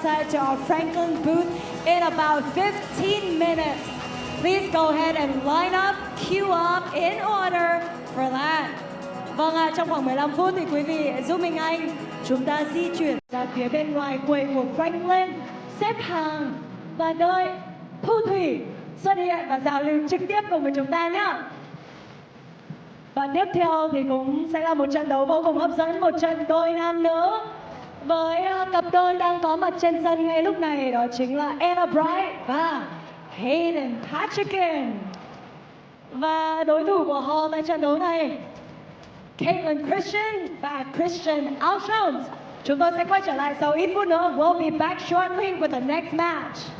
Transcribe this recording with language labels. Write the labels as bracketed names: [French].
[English] To our Franklin booth in about 15 minutes. Please go ahead and line up, queue up in order for that. [Vietnamese] Vâng ạ, trong khoảng 15 phút thì quý vị giúp Minh Anh chúng ta di chuyển ra phía bên ngoài quầy của Franklin, xếp hàng và đợi Thu Thủy xuất hiện và giao lưu trực tiếp cùng với chúng ta nhé. Và tiếp theo thì cũng sẽ là một trận đấu vô cùng hấp dẫn, một trận đôi nam nữ. Với cặp đôi đang có mặt trên sân ngay lúc này, đó chính là Anna Bright và Hayden Patricken. Và đối thủ của họ tại trận đấu này, Caitlin Christian và Christian Alshons. Chúng tôi sẽ quay trở lại sau ít phút nữa. [English] We'll be back shortly with the next match.